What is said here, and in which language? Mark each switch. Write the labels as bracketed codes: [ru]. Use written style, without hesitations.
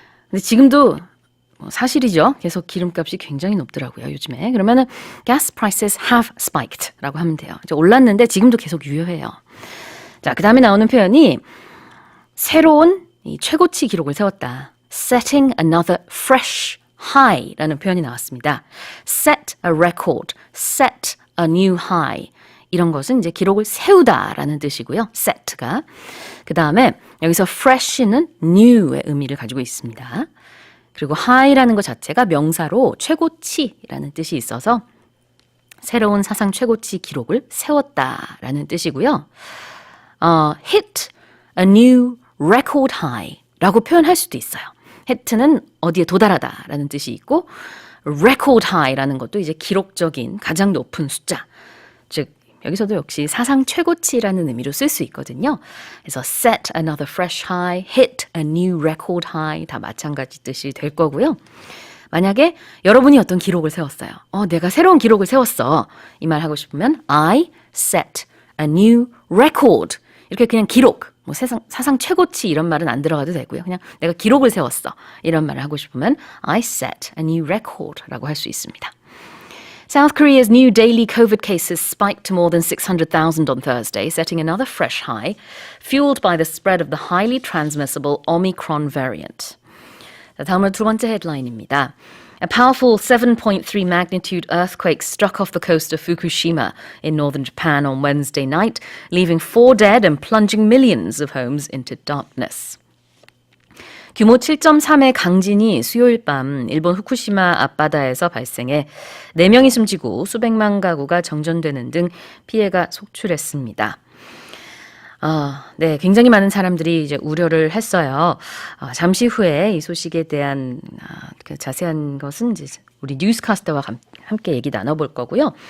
[ko] 근데 지금도 사실이죠. 계속 기름값이 굉장히 높더라고요, 요즘에. 그러면은 [en] gas prices have spiked [ko] 라고 하면 돼요. 이제 올랐는데 지금도 계속 유효해요. 자, 그 다음에 나오는 표현이 새로운 이 최고치 기록을 세웠다. [en] setting another fresh high [ko] 라는 표현이 나왔습니다. [en] set a record, set a new high. [ko] 이런 것은 이제 기록을 세우다라는 뜻이고요. set가. 그 다음에 여기서 fresh는 new의 의미를 가지고 있습니다. 그리고 high라는 것 자체가 명사로 최고치라는 뜻이 있어서 새로운 사상 최고치 기록을 세웠다라는 뜻이고요. [en] hit a new record high [ko] 라고 표현할 수도 있어요. hit는 어디에 도달하다라는 뜻이 있고 record high라는 것도 이제 기록적인 가장 높은 숫자, 즉 여기서도 역시 사상 최고치라는 의미로 쓸 수 있거든요. 그래서 [en] set another fresh high, hit a new record high [ko] 다 마찬가지 뜻이 될 거고요. 만약에 여러분이 어떤 기록을 세웠어요. 내가 새로운 기록을 세웠어. 이 말 하고 싶으면 [en] I set a new record. [ko] 이렇게 그냥 기록, 뭐 사상 최고치 이런 말은 안 들어가도 되고요. 그냥 내가 기록을 세웠어. 이런 말을 하고 싶으면 [en] I set a new record [ko] 라고 할 수 있습니다. [en] South Korea's new daily COVID cases spiked to more than 600,000 on Thursday, setting another fresh high, fueled by the spread of the highly transmissible Omicron variant. [ko] 다음으로 두 번째 헤드라인입니다. [en] A powerful 7.3 magnitude earthquake struck off the coast of Fukushima in northern Japan on Wednesday night, leaving 4 dead and plunging millions of homes into darkness. [ko] 규모 7.3의 강진이 수요일 밤 일본 후쿠시마 앞바다에서 발생해 4명이 숨지고 수백만 가구가 정전되는 등 피해가 속출했습니다. 네, 굉장히 많은 사람들이 이제 우려를 했어요. 잠시 후에 이 소식에 대한 그 자세한 것은 이제 우리 뉴스카스터와 함께 얘기 나눠볼 거고요.